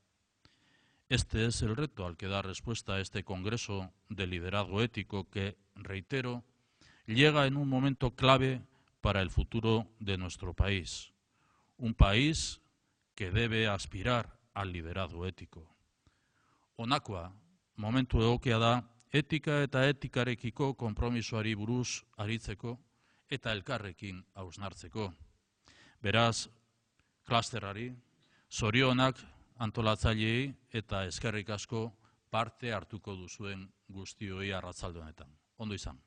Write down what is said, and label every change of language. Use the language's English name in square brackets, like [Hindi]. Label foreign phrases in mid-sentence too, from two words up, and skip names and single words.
[Spanish] Este es el reto al que da respuesta este Congreso de Liderazgo Ético que, reitero, llega en un momento clave para el futuro de nuestro país. Un país que debe aspirar al liderazgo ético. [Basque] Honakoa, momentu egokia da, etika eta etikarekiko konpromisoari buruz aritzeko eta elkarrekin hausnartzeko. Beraz, klasterrari, zorionak antolatzaileei eta eskerrik asko parte hartuko duzuen guztioi arratsalde honetan.